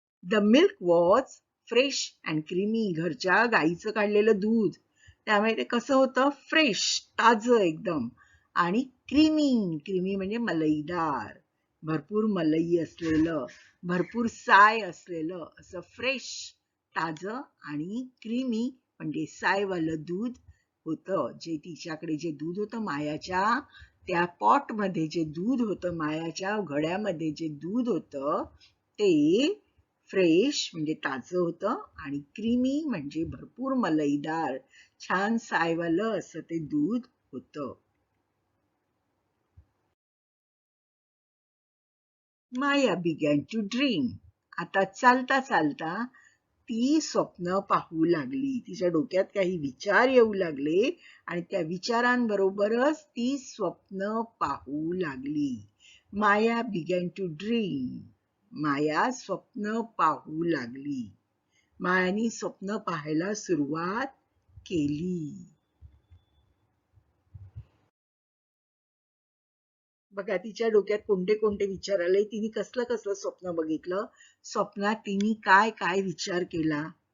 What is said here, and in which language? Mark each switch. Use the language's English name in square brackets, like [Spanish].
[English] The milk was fresh and creamy. [Marathi] घरच्या गाईचं काढलेलं दूध, त्यामुळे ते कसं होतं? फ्रेश, ताजं एकदम, आणि क्रीमी. क्रीमी म्हणजे मलईदार, भरपूर मलई असलेलं, भरपूर साय असलेलं, असं फ्रेश, ताजं आणि क्रीमी म्हणजे सायवालं दूध होतं. जे तिच्याकडे जे दूध होतं मायाच्या त्या पॉटमध्ये, जे दूध होतं मायाच्या घड्यामध्ये, जे दूध होतं ते फ्रेश म्हणजे ताजं होतं आणि क्रीमी म्हणजे भरपूर मलईदार, छान सायवालं असं ते दूध होतं. [English] Maya began to dream. [Marathi] आता चालता चालता ती स्वप्न पाहू लागली. तिच्या डोक्यात काही विचार येऊ लागले आणि त्या विचारांबरोबरच ती स्वप्न पाहू लागली. [English] Maya began to dream. [Marathi] माया स्वप्न पाहू लागली. मायाने स्वप्न पाहायला सुरुवात केली. बघा, तिच्या डोक्यात कोणते कोणते विचार आले, तिने कसलं कसलं स्वप्न बघितलं, स्वप्नात तिने काय काय विचार केला.